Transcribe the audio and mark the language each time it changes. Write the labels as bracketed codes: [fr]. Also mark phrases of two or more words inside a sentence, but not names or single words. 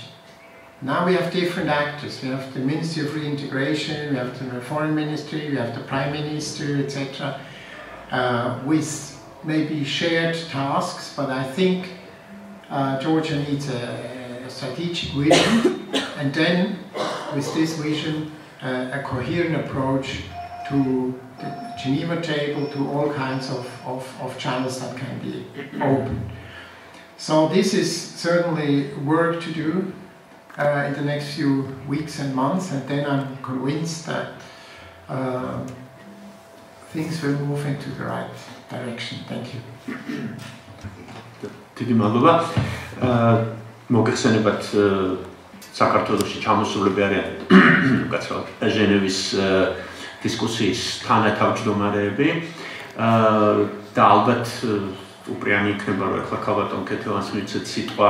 [en] Now we have different actors. We have the Ministry of Reintegration, we have the Foreign Ministry, we have the Prime Minister, etc., with maybe shared tasks, but I think Georgia needs a strategic vision, and then with this vision a coherent approach to the Geneva table, to all kinds of channels that can be opened. So this is certainly work to do in the next few weeks and months, and then I'm convinced that things will move into the right direction. Thank you. [ka] მოგეხსენებათ საქართველოში ჩამოსულები არიან ჟენევის დისკუსიის თანათავმჯდომარეები და ალბათ უპრიანი იქნება რომ ახლა ქალბატონ ქეთევანს მიცეთ სიტყვა